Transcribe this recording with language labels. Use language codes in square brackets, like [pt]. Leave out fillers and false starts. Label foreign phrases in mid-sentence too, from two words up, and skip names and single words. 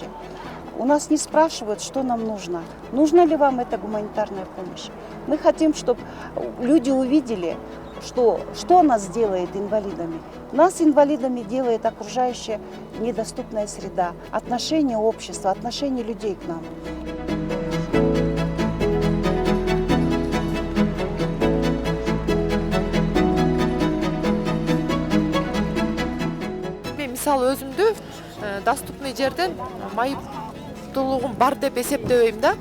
[ru] У нас не спрашивают, что нам нужно. Нужна ли вам эта гуманитарная помощь? Мы хотим, чтобы люди увидели, что нас делает инвалидами. Нас инвалидами делает окружающая недоступная среда, отношение общества, отношение людей к нам. [ky] Мен мисалы өзүмдү доступный жерден майыптуулугум бар деп эсептебейм да.